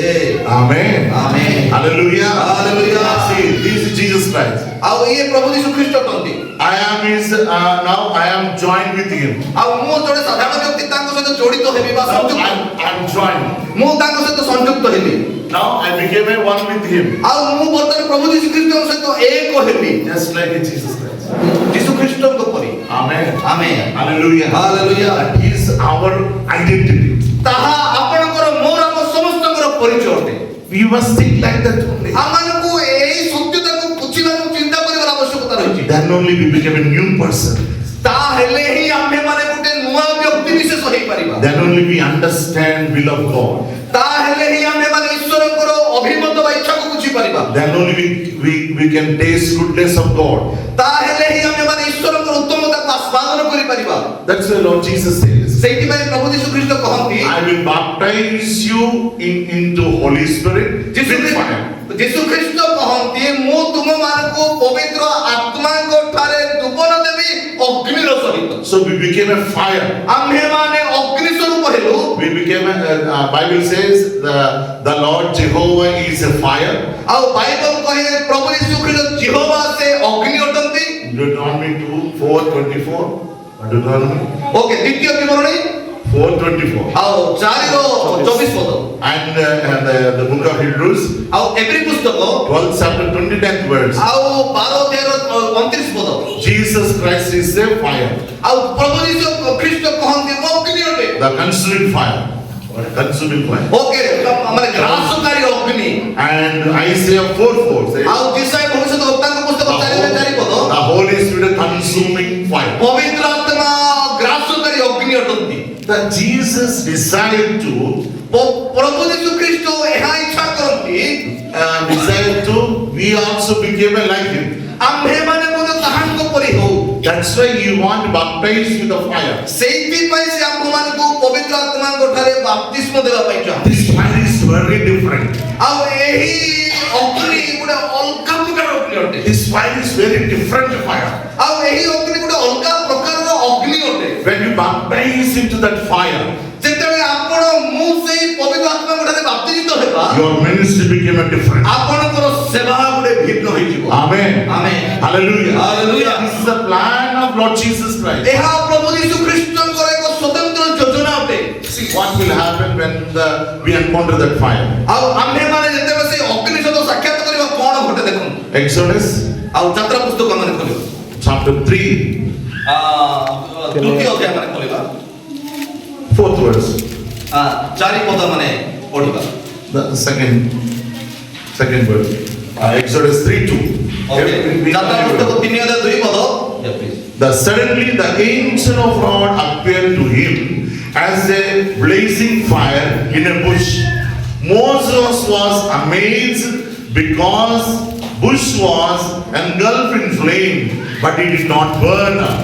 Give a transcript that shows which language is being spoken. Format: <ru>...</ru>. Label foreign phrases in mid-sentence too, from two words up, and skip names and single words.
<en>Amen. Amen. Hallelujah. Hallelujah. See, this is Jesus Christ.</en> <or>ଆଉ ଇଏ ପ୍ରଭୁ ଯୀଶୁ ଖ୍ରୀଷ୍ଟ ଅଟନ୍ତି।</or> <en>Now I am joined with him.</en> <or>ଆଉ ମୁଁ ଜଣେ ସାଧାରଣ ବ୍ୟକ୍ତି ତାଙ୍କ ସହିତ ଜଡ଼ିତ ହେବି ବା</or> <en>Now</en> <or>ସଂଯୁକ୍ତ</or> <en>I'm joined.</en> <or>ମୁଁ ତାଙ୍କ ସହିତ ସଂଯୁକ୍ତ ହେବି।</or> <en>Now I became a one with him.</en> <or>ଆଉ ମୁଁ ବର୍ତ୍ତମାନ ପ୍ରଭୁ ଯୀଶୁ ଖ୍ରୀଷ୍ଟଙ୍କ ସହିତ ଏକ ହେବି</or> <en>Just like Jesus Christ.</en> <or>ଯୀଶୁ ଖ୍ରୀଷ୍ଟଙ୍କ ପରି।</or> <en>Amen.</en> <or>ଆମେନ୍।</or> <en>Hallelujah. Hallelujah. That is our identity.</en> <or>ତାହା ଆପଣଙ୍କର ମୋର ଆମ ସମସ୍ତଙ୍କର ପରିଚୟ ଅଟେ।</or> <en>We must think like that only.</en> <or>ଆମମାନଙ୍କୁ ଏହି ସତ୍ୟତାକୁ ବୁଝିବାକୁ ଚିନ୍ତା କରିବାର ଆବଶ୍ୟକତା ରହିଛି।</or> <en>Then only we become a new person.</en> <or>ତାହେଲେ ହିଁ ଆମ୍ଭେମାନେ ଗୋଟେ ନୂଆ ବ୍ୟକ୍ତି ବିଶେଷ ହେଇପାରିବା।</or> <en>Then only we understand will of God.</en> <or>ତାହେଲେ ହିଁ ଆମ୍ଭେମାନେ ଈଶ୍ୱରଙ୍କର ଅଭିମତ ବା ଇଚ୍ଛାକୁ ବୁଝିପାରିବା।</or> <en>Then only we can taste goodness of God.</en> <or>ତାହେଲେ ହିଁ ଆମ୍ଭେମାନେ ଈଶ୍ୱରଙ୍କର ଉତ୍ତମତାକୁ ଆସ୍ୱାଦନ କରିପାରିବା।</or> <en>That's why Lord Jesus says,</en> <or>ସେଇଥିପାଇଁ ପ୍ରଭୁ ଯୀଶୁ ଖ୍ରୀଷ୍ଟ କହନ୍ତି</or> <en>I will baptize you into Holy Spirit with fire.</en> <or>ଯୀଶୁ ଖ୍ରୀଷ୍ଟ କହନ୍ତି ମୁଁ ତୁମମାନଙ୍କୁ ପବିତ୍ର ଆତ୍ମାଙ୍କ ଠାରେ ଦୁବନ ଦେବି ଅଗ୍ନିର ସହିତ।</or> <en>So we became a fire.</en> <or>ଆମ୍ଭେମାନେ ଅଗ୍ନି ସ୍ୱରୂପ ହେଲୁ।</or> <en>We became Bible says the Lord Jehovah is a fire.</en> <or>ଆଉ ବାଇବଲ କହେ ପ୍ରଭୁ ଯୀଶୁ ଖ୍ରୀଷ୍ଟ ଜିହୋବା ସେ ଅଗ୍ନି ଅଟନ୍ତି।</or> <en>Deuteronomy 2:4-24. Deuteronomy</en> <or>ଓକେ ଦ୍ୱିତୀୟ ବିବରଣୀ</or> <en>4:24.</en> <or>ଆଉ 4:24 ପଦ।</or> <en>And the book of Hebrews,</en> <or>ଆଉ ଏବ୍ରୀ ପୁସ୍ତକ</or> <en>12th chapter 20th verse.</en> <or>ଆଉ 12:29 ପଦ।</or> <en>Jesus Christ is the fire,</en> <or>ଆଉ ପ୍ରଭୁ ଯୀଶୁ ଖ୍ରୀଷ୍ଟ କହନ୍ତି ମୁଁ ଅଗ୍ନି ଅଟେ।</or> <en>the consuming fire. Consuming fire.</en> <or>ଓକେ ମାନେ ଗ୍ରାସକାରୀ ଅଗ୍ନି।</or> <en>And Isaiah 4:4 says,</en> <or>ଆଉ ଯିଶାୟା ଭବିଷ୍ୟତ ବକ୍ତାଙ୍କ ପୁସ୍ତକ 4:4 ପଦ।</or> <en>the Holy Spirit consuming fire.</en> <or>ପବିତ୍ର ଆତ୍ମା ଗ୍ରାସକାରୀ ଅଗ୍ନି ଅଟନ୍ତି।</or> <en>That Jesus decided to</en> <or>ପ୍ରଭୁ ଯୀଶୁ ଖ୍ରୀଷ୍ଟ ଏହା ଇଚ୍ଛା କରନ୍ତି</or> <en>decided to we also became like him.</en> <or>ଆମ୍ଭେମାନେ ମଧ୍ୟ ତାହାଙ୍କ ପରି ହଉ।</or> <en>That's why you want baptized with the fire.</en> <or>ସେଇଥିପାଇଁ ସେ ଆମ୍ଭମାନଙ୍କୁ ପବିତ୍ର ଆତ୍ମାଙ୍କ ଠାରେ ବାପ୍ତିସ୍ମ ଦେବା ପାଇଁ ଚାହାନ୍ତି।</or> <en>This fire is very different.</en> <or>ଆଉ ଏହି ଅଗ୍ନି ଗୋଟେ ଅଲଗା ପ୍ରକାର ଅଗ୍ନି ଅଟେ।</or> <en>This fire is very different fire.</en> <or>ଆଉ ଏହି ଅଗ୍ନି ଗୋଟେ ଅଲଗା ପ୍ରକାରର ଅଗ୍ନି ଅଟେ।</or> <en>When you baptize into that fire,</en> <or>ଯେତେବେଳେ ଆପଣ ମୁଁ ସେଇ ପବିତ୍ର ଆତ୍ମାଙ୍କ ଠାରେ ବାପ୍ତିଜିତ ହେବା</or> <en>your ministry became a different.</en> <or>ଆପଣଙ୍କର ସେବା ଗୋଟେ ଭିନ୍ନ ହୋଇଯିବ।</or> <en>Amen. Amen. Hallelujah. Hallelujah. This is the plan of Lord Jesus Christ.</en> <or>ଏହା ପ୍ରଭୁ ଯୀଶୁ ଖ୍ରୀଷ୍ଟଙ୍କର ଏକ ସ୍ୱତନ୍ତ୍ର ଯୋଜନା ଅଟେ।</or> <en>See what will happen when we encounter that fire.</en> <or>ଆଉ ଆମ୍ଭେମାନେ ଯେତେବେଳେ ସେଇ ଅଗ୍ନି ସହିତ ସାକ୍ଷାତ କରିବା କଣ ଘଟେ ଦେଖନ୍ତୁ।</or> <en>Exodus</en> <or>ଆଉ ଯାତ୍ରା ପୁସ୍ତକ ମାନେ ଖୋଲିବା</or> <en>chapter 3,</en> <or>ତୃତୀୟ ଅଧ୍ୟାୟ ମାନେ ଖୋଲିବା</or> <en>4th verse.</en> <or>4 ପଦ ମାନେ ପଢିବା।</or> <en>The second verse. Exodus 3:2.</en> <or>ଯାତ୍ରା ପୁସ୍ତକ 3:2 ପଦ।</or> <en>Suddenly the angel of God appeared to him as a blazing fire in a bush. Moses was amazed because bush was engulfed in flame, but it did not burn up.</en>